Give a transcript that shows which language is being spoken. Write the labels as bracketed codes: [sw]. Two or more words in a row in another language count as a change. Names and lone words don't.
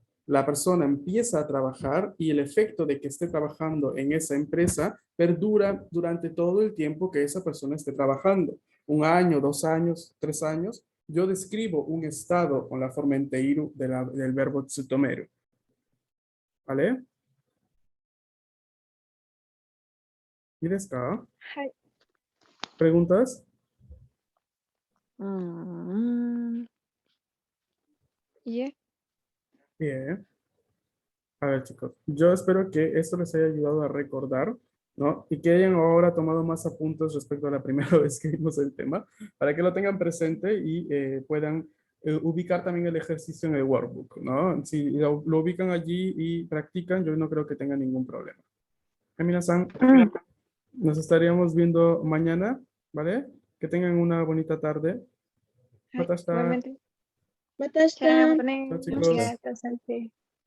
[es] La persona empieza a trabajar y el efecto de que esté trabajando en esa empresa perdura durante todo el tiempo que esa persona esté trabajando. 1 año, 2 años, 3 años, yo describo un estado con la forma enteiru del verbo tsutomeru. ¿Vale? [ja] ¿いいですか? はい。 [es] ¿Preguntas? [ja] いえ。 [es] Bien. A ver, chicos, yo espero que esto les haya ayudado a recordar, ¿no? Y que hayan ahora tomado más apuntes respecto a la primera vez que vimos el tema, para que lo tengan presente y puedan ubicar también el ejercicio en el workbook, ¿no? Si lo ubican allí y practican, yo no creo que tengan ningún problema. Minasan, nos estaríamos viendo mañana, ¿vale? Que tengan una bonita tarde. [ja] はい。 Matasta. [es] igualmente。 [ja] Matasta. [es] Chao, [ja] またね。 [es] Chao, [ja] あり [es] chicos. [ja] がとう、先生。